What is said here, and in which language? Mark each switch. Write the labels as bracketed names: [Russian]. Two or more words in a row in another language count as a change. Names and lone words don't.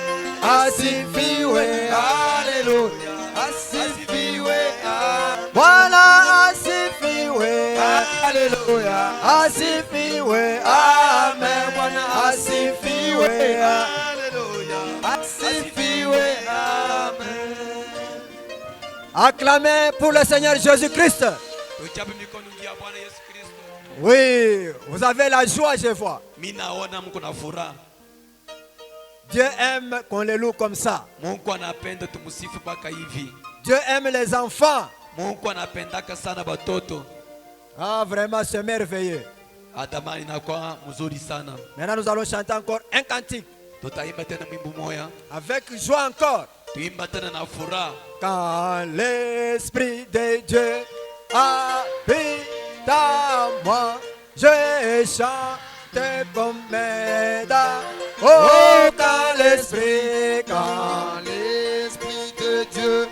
[Swahili] Asifiwe. Hallelujah. Asifiwe. Amen. Bwana asifiwe. Hallelujah. Asifiwe. Amen. Bwana asifiwe. Hallelujah. Asifiwe. Amen. [French] Acclamez pour le Seigneur Jésus-Christ. [Swahili] Tuchape mikono juu ya Bwana Yesu Kristo. [French] Oui, vous avez la joie, je vois. [Swahili] Mimi naona mko na furaha. [French] Dieu aime qu'on les loue comme ça. [Swahili] Mungu anapenda tumsifu mpaka hivi. [French] Dieu aime les enfants. [Swahili] Mungu anapendaka sana batoto. [French] Ah, vraiment, c'est merveilleux. [Swahili] Adamani inakuwa mzuri sana. [French] Maintenant, nous allons chanter encore un cantique. [Swahili] Tutaimba tena mwimbo moya. [French] Avec joie encore. [Swahili] Tuimba tena na furaha. [French] Quand l'Esprit de Dieu habite en moi, je chante comme Méda. Oh, quand l'Esprit De Dieu.